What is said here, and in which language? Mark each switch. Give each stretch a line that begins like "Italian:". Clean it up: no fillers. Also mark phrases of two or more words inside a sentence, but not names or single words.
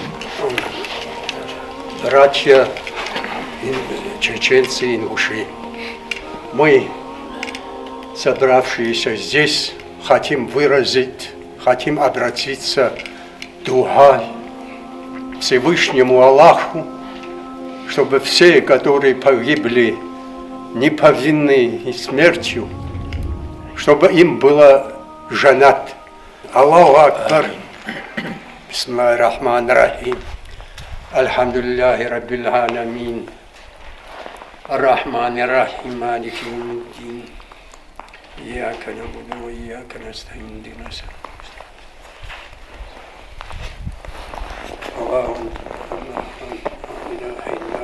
Russian: Братья чеченцы и ингуши, мы, собравшиеся здесь, хотим обратиться дугой Всевышнему Аллаху, чтобы все, которые погибли неповинной смертью, чтобы им было жанат.
Arabic: الله أكبر. بسم الله الرحمن الرحيم الحمد لله رب العالمين. الرحمن الرحيم مالك يوم الدين إياك نعبد وإياك نستعين اهدنا الصراط المستقيم لا إله إلا